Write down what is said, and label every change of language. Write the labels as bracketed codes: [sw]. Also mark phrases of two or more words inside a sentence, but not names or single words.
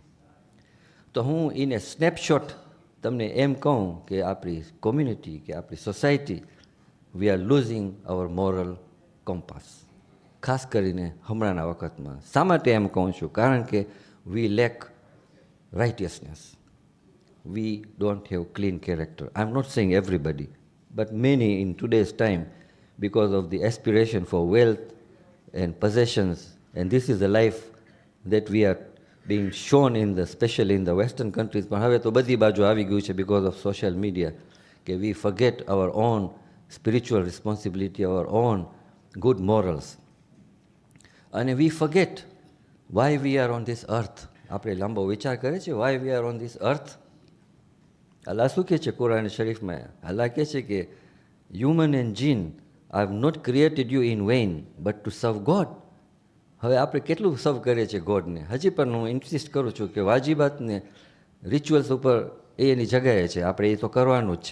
[gu] તો હું એને સ્નેપશોટ તમને એમ કહું કે આપણી કોમ્યુનિટી કે આપણી સોસાયટી, [en] we are losing our moral compass. [gu] ખાસ કરીને હમણાંના વખતમાં. શા માટે એમ કહું છું? કારણ કે [en] we lack righteousness. We don't have clean character. I'm not saying everybody, but many in today's time, because of the aspiration for wealth and possessions, and this is the life that we are being shown in the, especially in the Western countries. [gu] પણ હવે તો બધી બાજુ આવી ગયું છે [en] because of social media, કે we forget our own spiritual responsibility, our own good morals. અને we forget why we are on this earth. [gu] આપણે લાંબો વિચાર કરે છે [en] why we are on this earth. [gu] અલ્લાહ શું કહે છે કુરાન શરીફમાં? અલ્લાહ કહે છે કે [en] human and jinn, I have not created you in vain but to serve God. [gu] હવે આપણે કેટલું સર્વ કરીએ છીએ ગોડને? હજી પણ હું ઇન્સિસ્ટ કરું છું કે વાજીબાતને રિચ્યુઅલ્સ ઉપર એની જગાએ છે, આપણે એ તો કરવાનું જ છે.